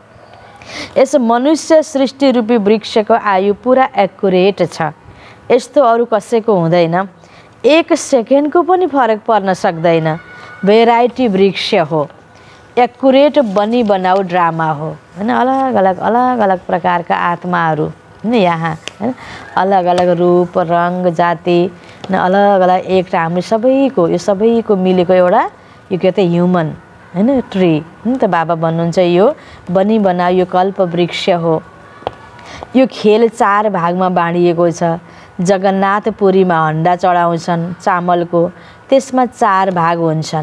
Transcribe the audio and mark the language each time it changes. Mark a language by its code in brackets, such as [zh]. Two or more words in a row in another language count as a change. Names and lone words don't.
[ne] यस मनुष्य सृष्टि रूपी वृक्षको आयु पुरा एक्युरेट छ, यस्तो अरू कसैको हुँदैन। 1 सेकेन्डको पनि फरक पर्न सक्दैन। भेराइटी वृक्ष हो, एक्युरेट [hi] बनी बनाऊ [ne] ड्रामा हो हैन। अलग अलग प्रकारका आत्माहरू हैन यहाँ हैन, अलग अलग रूप रंग जाति न अलग अलग एक हाम्रो सबैको यो सबैको मिलेको एउटा यो के त ह्युमन हैन ट्री हैन त। बाबा भन्नुहुन्छ यो [hi] बनी बनाऊ [ne] यो कल्प वृक्ष हो। यो खेल 4 भागमा बाँडिएको छ। जगन्नाथपुरीमा हण्डा चढाउँछन् चामलको, त्यसमा 4 भाग हुन्छन्।